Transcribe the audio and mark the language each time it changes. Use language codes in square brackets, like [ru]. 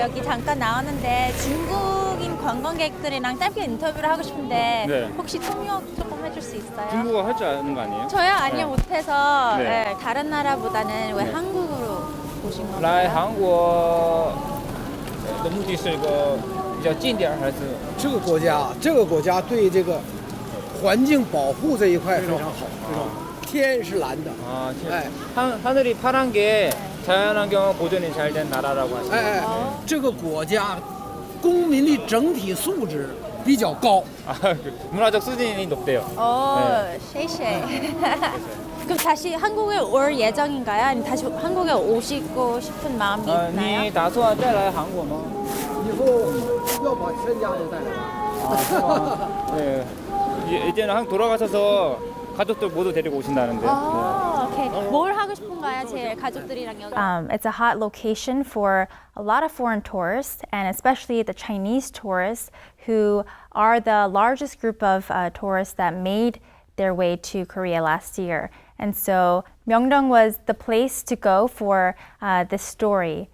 [ko] 여기 잠깐 나왔는데 중국인 관광객들이랑 짧게 인터뷰를 하고 싶은데 네. 혹시 통역 조금 해줄 수 있어요? 중국어 할 줄 아는 거 아니에요? 저요? 아니요, 못해서 네. 네, 다른 나라보다는 왜 한국으로 오신 [zh] 来 [ko] 건가요? [zh] 韩国的目的是个比较近点儿还是？这个国家对这个环境保护这一块非常好，非常好。天是蓝的， [ko] 아, 네. 하늘이 파란 게 자연환경 보존이 잘 된 나라라고 하시죠. [zh] 这个国家公民的整体素质比较高。 [ko] 아, 문화적 수준이 높대요. 쉐쉐. 그럼 다시 한국에 올 예정인가요? 아니면 다시 한국에 오시고 싶은 마음이 [zh] 你 [ko] 있나요? [zh] 打算再来韩国吗？以后要把全家都带来。 [ko] 아, [zh] 是吗? [ko] 네. 이제는 한국 돌아가셔서 가족들 모두 데리고 오신다는데. 오케이. 뭘 하고 싶은가요, 제일 가족들이랑 여기? [en] It's a hot location for a lot of foreign tourists, and especially the Chinese tourists, who are the largest group of tourists that made their way to Korea last year. And so Myeongdong was the place to go for this story.